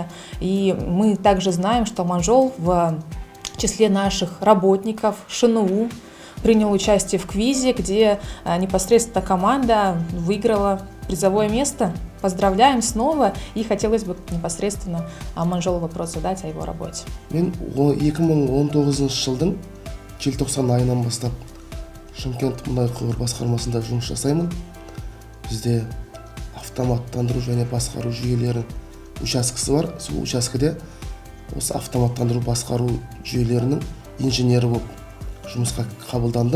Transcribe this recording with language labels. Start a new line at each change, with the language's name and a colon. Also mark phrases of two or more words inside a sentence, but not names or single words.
Russian: И мы также знаем, что Аманжол в числе наших работников ШНУ принял участие в квизе, где непосредственно команда выиграла призовое место. Поздравляем снова, и хотелось бы непосредственно Аманжолу вопрос задать о его работе.
Kazakh: Мен 2019 жылдың желтоқсан айынан бастап Шымкент мұнай құбыр басқармасында жұмыс жасаймын. Бізде автоматтандыру және басқару жүйелерінің учаскесі бар. Сол учаскеде осы автоматтандыру басқару жүйелерінің инженері болып жұмысқа қабылдандым.